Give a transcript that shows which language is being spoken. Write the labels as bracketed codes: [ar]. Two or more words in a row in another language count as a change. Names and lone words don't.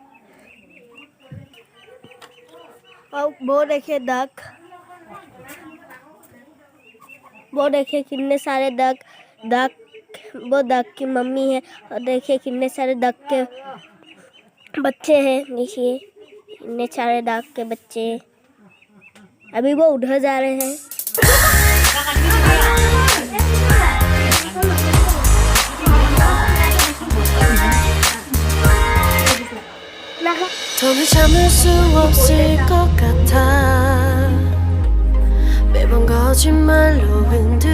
[hi] और वो देखिए डक, वो देखिए कितने सारे डक वो डक की मम्मी है। और देखिए कितने सारे डक के बच्चे हैं। देखिए कितने सारे डक के बच्चे। अभी वो उधर जा रहे हैं। [ko] 더는 참을 수 없을 것 같아. 매번 거짓말로